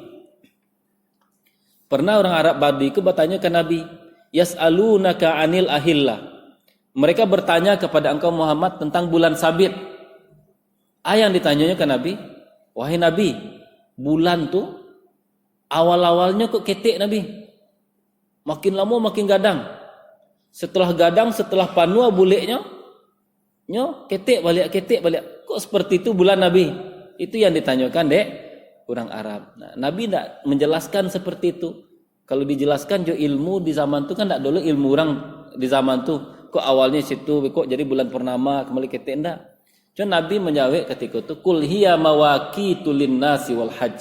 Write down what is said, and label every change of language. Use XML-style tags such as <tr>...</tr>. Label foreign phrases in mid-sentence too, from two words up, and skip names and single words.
<id>Pernah orang Arab Badui itu bertanya ke Nabi,</id> <ar>يسألونك عن الأهلة.</ar> <id>Mereka bertanya kepada engkau Muhammad tentang bulan sabit. Yang ditanyanya ke Nabi, wahai Nabi, bulan tuh awal-awalnya kok ketek Nabi. Makin lama makin gadang. Setelah gadang, setelah</id> <min>panua buleknya, ketek balik.</min> <id>Kok seperti itu bulan Nabi? Itu yang ditanyakan dek orang Arab. Nah, Nabi tidak menjelaskan seperti itu. Kalau dijelaskan jo ilmu di zaman itu kan tidak dulu ilmu orang di zaman itu. Kok awalnya situ, kok jadi bulan purnama kembali ketek enggak?</id> <ar>Cuma Nabi menjawab ketika itu, قل هي مواقيت للناس والحج.</ar>